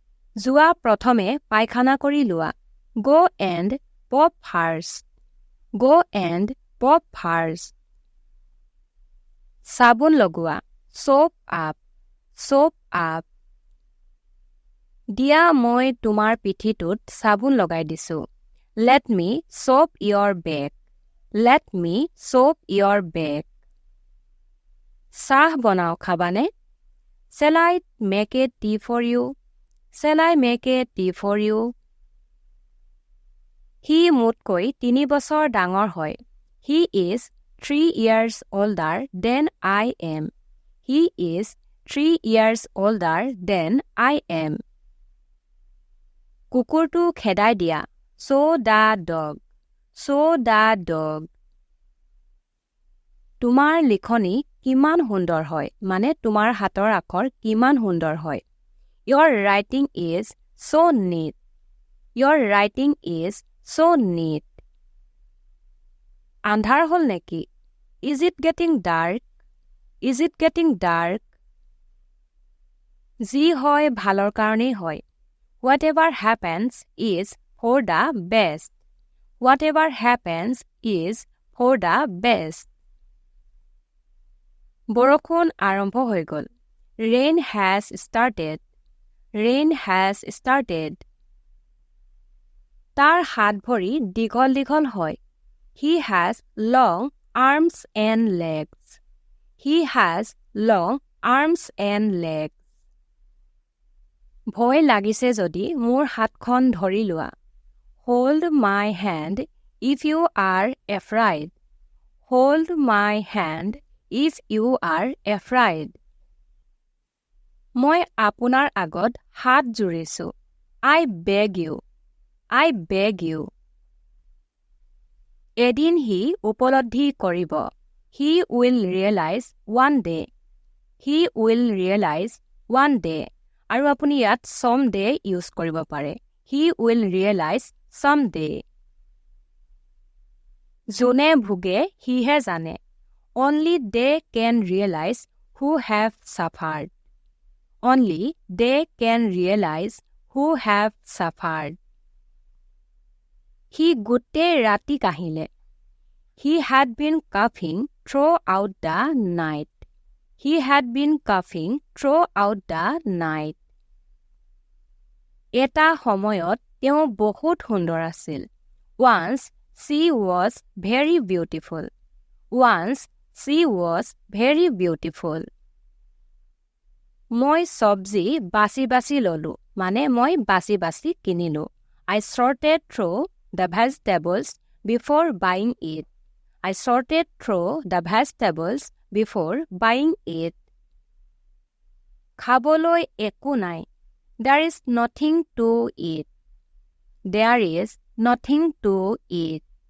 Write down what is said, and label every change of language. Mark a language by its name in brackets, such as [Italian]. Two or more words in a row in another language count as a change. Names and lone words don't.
[Assamese] যোৱা প্ৰথমে পায়খানা কৰি লোৱা। [English] Go and pop first. Go and pop first. [Assamese] চাবোন লগোৱা। [English] Soap up. Soap up. [Assamese] দিয়া মই তোমাৰ পিঠিটোত চাবোন লগাই দিছো। [English] Let me soap your back. Let me soap your back. [Assamese] চাহ বনাও খাবানে? [English] Shall I make a tea for you? Shall I make a tea for you? [Assamese] He মোতকৈ 3 বছৰ ডাঙৰ হয়। [English] He is 3 years older than I am. He is 3 years older than I am. [Assamese] কুকুৰটো খেদাই দিয়া। [English] So the dog. So the dog. [Assamese] তোমাৰ লিখনি কিমান সুন্দৰ হয়, মানে তোমাৰ হাতৰ আখৰ কিমান সুন্দৰ হয়। [English] Your writing is so neat. Your writing is so neat. [Assamese] আন্ধাৰ হ'ল নেকি? [English] Is it getting dark? Is it getting dark? [Assamese] যি হয় ভালৰ কাৰণেই হয়। [English] Whatever happens is for the best. Whatever happens is for the best. [Assamese] বৰষুণ আৰম্ভ হৈ গ'ল। [English] Rain has started. Rain has started. [Assamese] তাৰ হাত ভৰি দীঘল দীঘল হয়। [English] He has long arms and legs. He has long arms and legs. [Assamese] ভয় লাগিছে যদি মোৰ হাতখন ধৰি লোৱা। [English] Hold my hand if you are afraid. Hold my hand if you are afraid. [Assamese] মই আপোনাৰ আগত হাত জোৰিছো। [English] I beg you. I beg you. [Assamese] এদিন হি উপলব্ধি কৰিব। [English] He will realize one day. He will realize one day. [Assamese] আৰু আপুনি ইয়াত someday ইউজ কৰিব পাৰে। [English] He will realize someday. [Assamese] যোনে ভোগে সিহে জানে। [English] Only they can realize who have suffered. Only they can realize who have suffered. [Assamese] He গোটেই ৰাতি কাহিলে। [English] He had been coughing throughout the night. He had been coughing throughout the night. [Assamese] এটা সময়ত তেওঁ বহুত সুন্দৰ আছিল। [English] Once she was very beautiful. Once she was very beautiful. [Assamese] মই চব্জি বাছি বাছি ললো, মানে মই বাছি বাছি কিনিলো। [English] I sorted through the vegetables before buying it. I sorted through the vegetables before buying it. [Assamese] খাবলৈ একো নাই। [English] There is nothing to eat. There is nothing to eat.